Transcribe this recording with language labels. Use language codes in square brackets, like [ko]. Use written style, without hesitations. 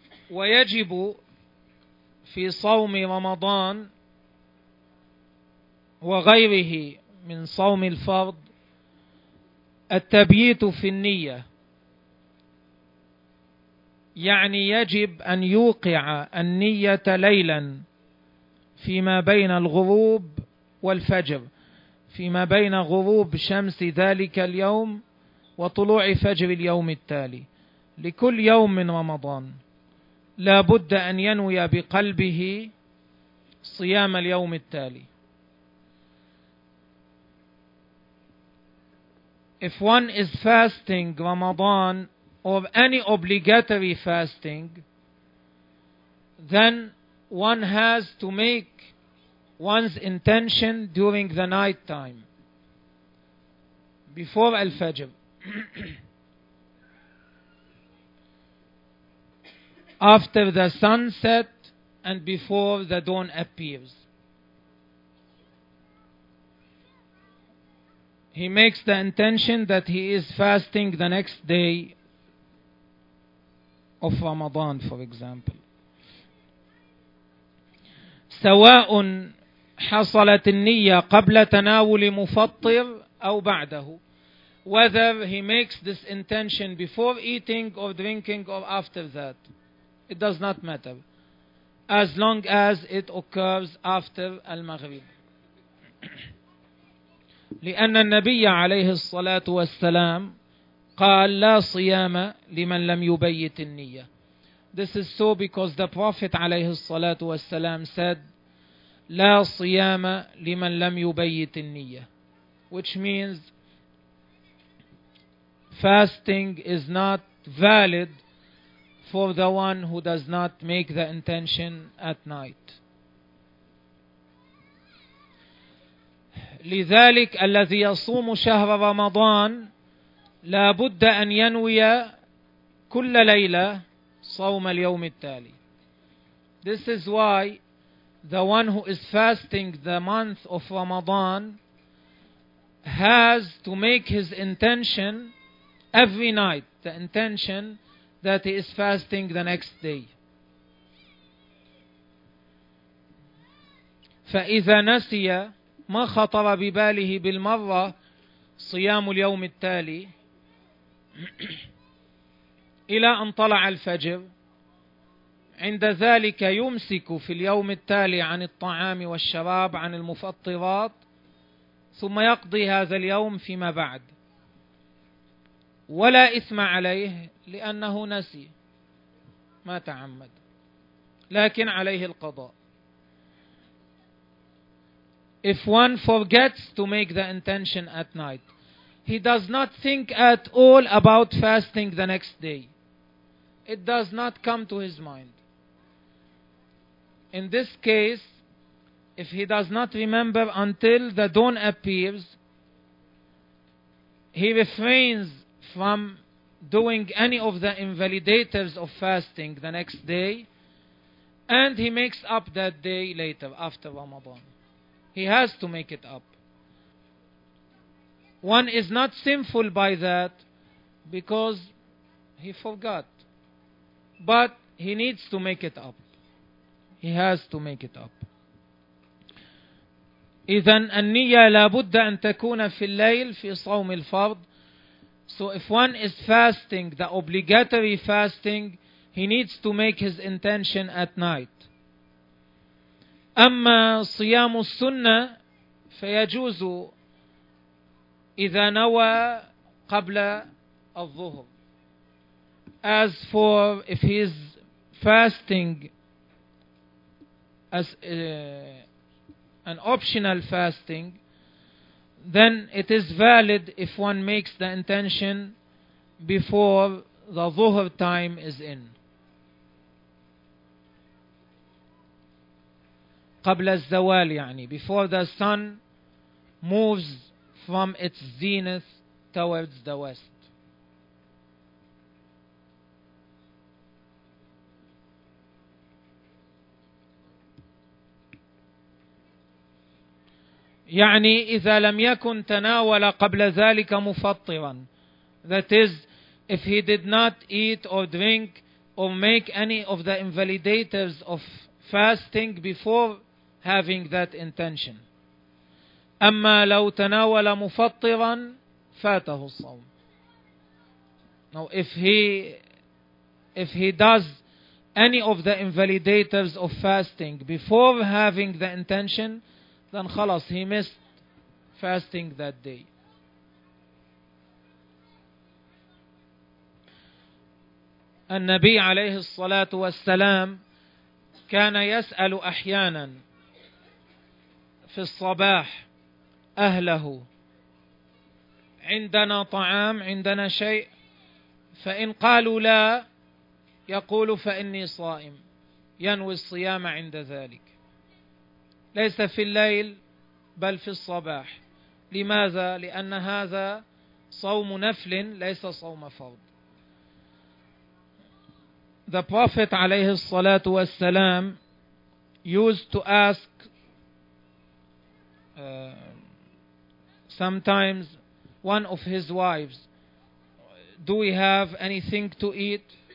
[ar] ويجب في صوم رمضان وغيره من صوم الفرض التبييت في النية، يعني يجب أن يوقع النية ليلا فيما بين الغروب والفجر، فيما بين غروب شمس ذلك اليوم وطلوع فجر اليوم التالي. لكل يوم من رمضان لا بد أن ينوي بقلبه صيام اليوم التالي. [en] If one is fasting Ramadan or any obligatory fasting, then one has to make one's intention during the night time, before Al-Fajr. After the sunset and before the dawn appears. He makes the intention that he is fasting the next day of Ramadan, for example. [ar] سواء حصلت النية قبل تناول مفطر أو بعده. [en] Whether he makes this intention before eating or drinking or after that, it does not matter, as long as it occurs after al-Maghrib. [ar] لأن النبي عليه الصلاة والسلام قال لا صيام لمن لم يبيت النية. [en] This is so because the Prophet [ar] عليه الصلاة والسلام [en] said [ar] لا صيام لمن لم يبيت النية, [en] which means fasting is not valid for the one who does not make the intention at night. [ar] لذلك الذي يصوم شهر رمضان لا بد أن ينوي كل ليلة صوم اليوم التالي. [en] This is why the one who is fasting the month of Ramadan has to make his intention every night, the intention that he is fasting the next day. [ar] فإذا نسي ما خطر بباله بالمرة صيام اليوم التالي إلى أن طلع الفجر عند ذلك يمسك في اليوم التالي عن الطعام والشراب عن المفطرات ثم يقضي هذا اليوم فيما بعد ولا إثم عليه لأنه نسي ما تعمد لكن عليه القضاء. [en] If one forgets to make the intention at night, he does not think at all about fasting the next day. It does not come to his mind. In this case, if he does not remember until the dawn appears, he refrains from doing any of the invalidators of fasting the next day, and he makes up that day later after Ramadan. He has to make it up. One is not sinful by that because he forgot. But he needs to make it up. He has to make it up. [ar] إذن النية لابد أن تكون في الليل في صوم الفرض. [en] So if one is fasting, the obligatory fasting, he needs to make his intention at night. [ar] أما صيام السنة فيجوز إذا نوى قبل الظهر. [en] As for if he is fasting as an optional fasting, then it is valid if one makes the intention before the ظهر time is in. [ar] قبل الزوال يعني [en] before the sun moves from its zenith towards the west. [ar] يعني إذا لم يكن تناول قبل ذلك مفطرا, [en] that is if he did not eat or drink or make any of the invalidators of fasting before having that intention. [ar] أما لو تناول مفطرا فاته الصوم. [en] Now if he does any of the invalidators of fasting before having the intention, then خلاص he missed fasting that day. [ar] النبي عليه الصلاة والسلام كان يسأل أحيانا في الصباح أهله عندنا طعام عندنا شيء فإن قالوا لا يقول فإني صائم ينوي الصيام عند ذلك ليس في الليل بل في الصباح لماذا؟ لأن هذا صوم نفل ليس صوم فرض. [en] The Prophet [ar] عليه الصلاة والسلام [en] used to ask sometimes one of his wives, do we have anything to eat?